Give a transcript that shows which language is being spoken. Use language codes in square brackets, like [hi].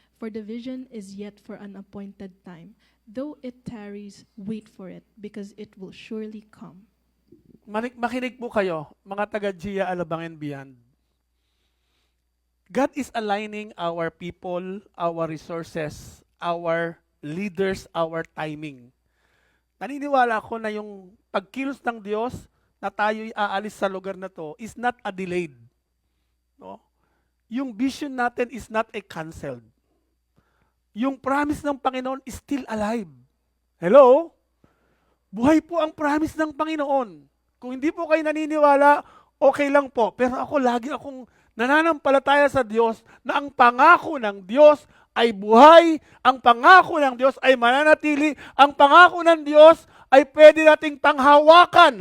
[en] For the vision is yet for an appointed time. Though it tarries, wait for it, because it will surely come. [tl] Makinig po kayo, mga taga-Gia, Alabang, [en] and beyond. God is aligning our people, our resources, our leaders, our timing. [tl] Naniniwala ako na yung pagkilos ng Diyos na tayo'y aalis sa lugar na to [en] is not a delayed. [tl] No? [en] Yung vision natin is not a canceled. Yung promise ng Panginoon is still alive. Hello? [tl] Buhay po ang promise ng Panginoon. Kung hindi po kayo naniniwala, okay lang po. Pero ako lagi akong nananampalataya sa Diyos na ang pangako ng Diyos ay buhay, ang pangako ng Diyos ay mananatili, ang pangako ng Diyos ay pwede nating panghawakan.